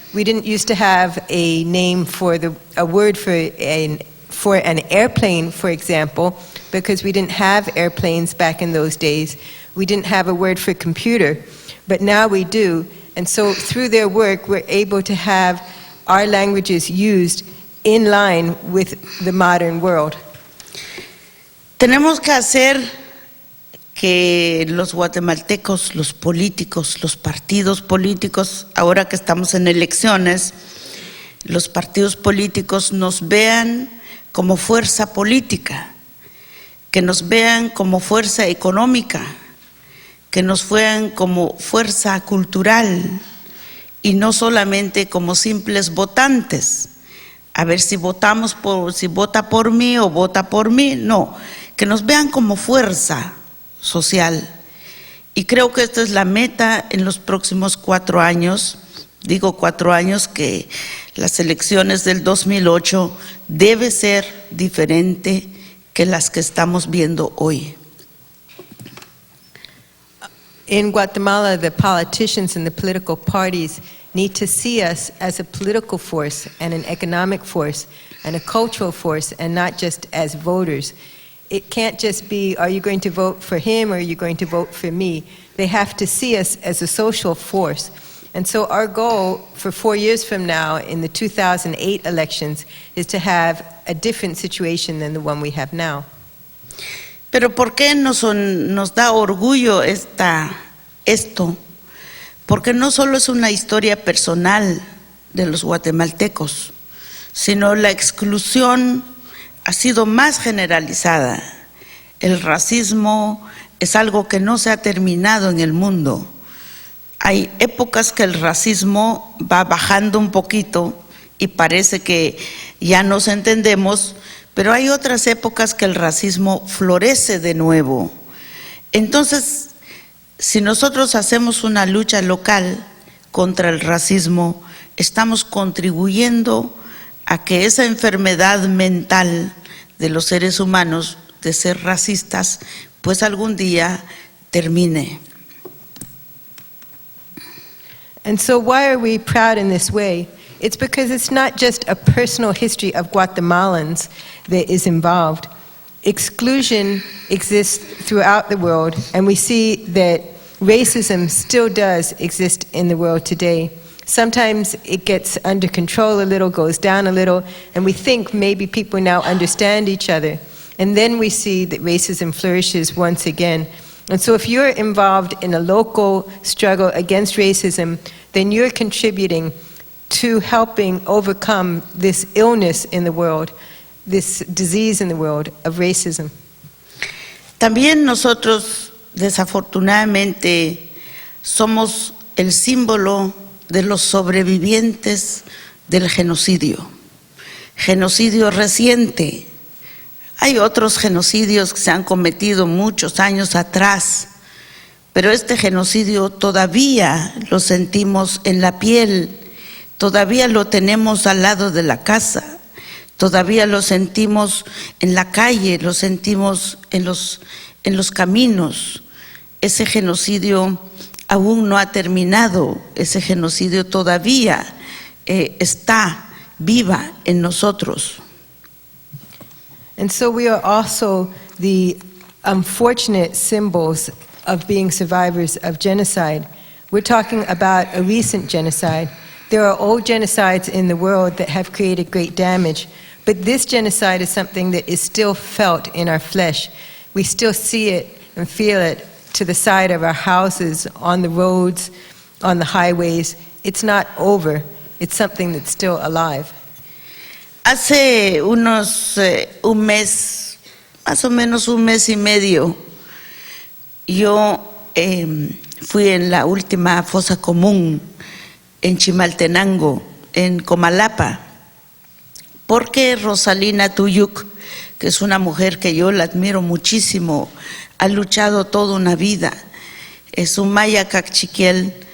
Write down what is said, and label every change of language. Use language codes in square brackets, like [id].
[en] We didn't used to have a name for a word for an airplane, for example, because we didn't have airplanes back in those days. We didn't have a word for computer, but now we do. And so through their work, we're able to have our languages used in line with the modern world. [es] Tenemos que hacer que los guatemaltecos, los políticos, los partidos políticos, ahora que estamos en elecciones, los partidos políticos nos vean como fuerza política, que nos vean como fuerza económica, que nos vean como fuerza cultural y no solamente como simples votantes. A ver si si vota por mí o vota por mí, no, que nos vean como fuerza social. Y creo que esta es la meta en los próximos 4 años. Digo 4 años, que las elecciones del 2008 debe ser diferente que las que estamos viendo hoy. [en] In Guatemala, the politicians and the political parties need to see us as a political force and an economic force and a cultural force, and not just as voters. It can't just be, are you going to vote for him or are you going to vote for me? They have to see us as a social force. And so our goal for 4 years from now in the 2008 elections is to have a different situation than the one we have now. [es] Pero ¿por qué nos da orgullo esto? Porque no solo es una historia personal de los guatemaltecos, sino la exclusión ha sido más generalizada. El racismo es algo que no se ha terminado en el mundo. Hay épocas que el racismo va bajando un poquito y parece que ya nos entendemos, pero hay otras épocas que el racismo florece de nuevo. Entonces, si nosotros hacemos una lucha local contra el racismo, estamos contribuyendo a que esa enfermedad mental de los seres humanos de ser racistas, pues algún día termine. [en] And so why are we proud in this way? It's because it's not just a personal history of Guatemalans that is involved. Exclusion exists throughout the world, and we see that racism still does exist in the world today. Sometimes it gets under control a little, goes down a little, and we think maybe people now understand each other. And then we see that racism flourishes once again. And so if you're involved in a local struggle against racism, then you're contributing to helping overcome this illness in the world, this disease in the world of racism. [es] También nosotros, desafortunadamente, somos el símbolo de los sobrevivientes del genocidio reciente. Hay otros genocidios que se han cometido muchos años atrás, pero este genocidio todavía lo sentimos en la piel, todavía lo tenemos al lado de la casa, todavía lo sentimos en la calle, lo sentimos en los caminos. Ese genocidio aún no ha terminado, ese genocidio todavía está viva en nosotros. [en] And so we are also the unfortunate symbols of being survivors of genocide. We're talking about a recent genocide. There are old genocides in the world that have created great damage, but this genocide is something that is still felt in our flesh. We still see it and feel it to the side of our houses, on the roads, on the highways. It's not over. It's something that's still alive. [es] Hace un mes, más o menos un mes y medio, yo fui en la última fosa común en Chimaltenango, en Comalapa, porque Rosalina Tuyuk, que es una mujer que yo la admiro muchísimo, ha luchado toda una vida, es un maya cachiquiel,